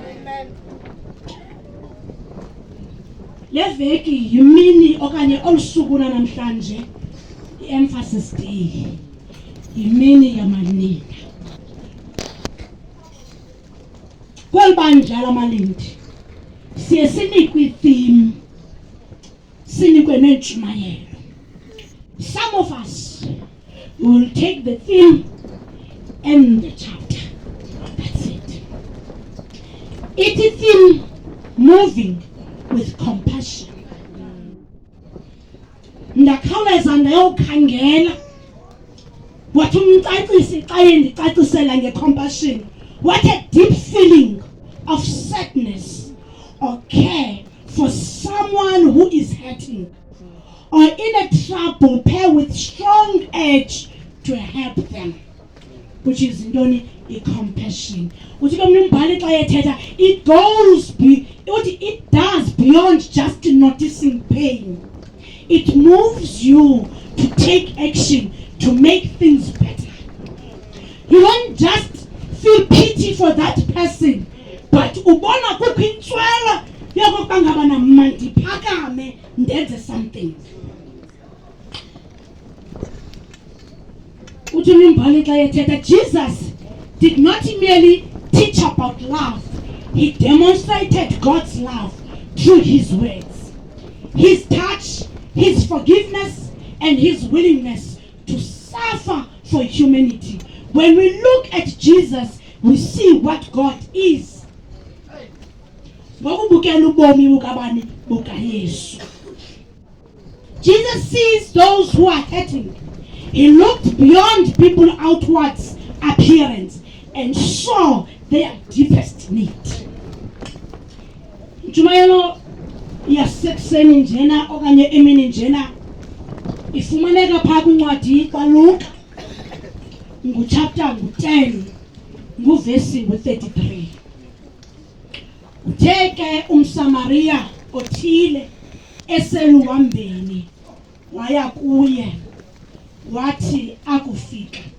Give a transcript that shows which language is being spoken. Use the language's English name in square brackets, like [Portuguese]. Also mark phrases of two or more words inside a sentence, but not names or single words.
[Xhosa] Le veki yimini okanye olusuku namhlanje i- [English] emphasis day [Xhosa] yimini yamanina. Kweli bandla lamalindi siye sinikwe i-theme, sinikwe nentshumayelo. [English] Some of us will take the theme and the chapter. That's it. It's a theme moving with compassion. [Xhosa] Ndakhawuleza ndayokhangela wathi umcacisi xa yendicacisela nge-compassion. [English] What a deep feeling of sadness or care for someone who is hurting or in a trouble, pair with strong urge to help them, which is ndoni i-compassion. [Xhosa] Uthi ke umbhali xa ethetha [English] it does beyond just noticing pain. It moves you to take action to make things better. You don't just feel pity for that person, but [Xhosa] ubona kukho intswelo yokuba ngabana mandiphakame ndenze [English] something. [Xhosa] Uthi umbhali xa ethetha [English] Jesus did not merely teach about love, he demonstrated God's love through his words, his touch, his forgiveness, and his willingness to suffer for humanity. When we look at Jesus, we see what God is. Jesus sees those who are hurting. He looked beyond people's outward appearance and saw their deepest need. [Xhosa] Jumayelo yasekuseni njena okanye emini njena ifumaneka phaa kwincwadi kaLuka nguchapter 10 nguvesi 33. Uthe umSamaria othile eseluhambeni waya kuye wathi akufika.